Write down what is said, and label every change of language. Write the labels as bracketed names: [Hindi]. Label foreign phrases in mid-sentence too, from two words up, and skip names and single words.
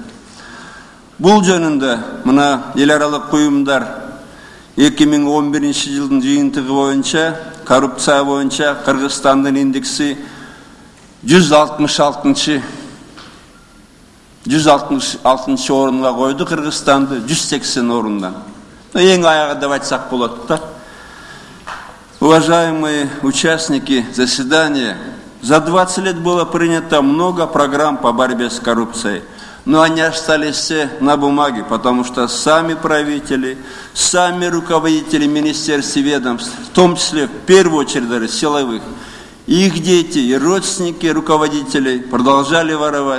[Kyrgyz] Бул жөнүндө мына эл аралык уюмдар 2011-жылдын жыйынтыгы боюнча коррупция боюнча Кыргызстандын индекси 166 орунга койду, Кыргызстанды 180 орундан. Эң аягы деп айтсак болот да. [Russian] Уважаемые участники заседания, за 20 лет было принято много программ по борьбе с коррупцией, но они остались все на бумаге, потому что сами правители, сами руководители министерств и ведомств, в том числе в первую очередь силовых, их дети и родственники руководителей продолжали воровать.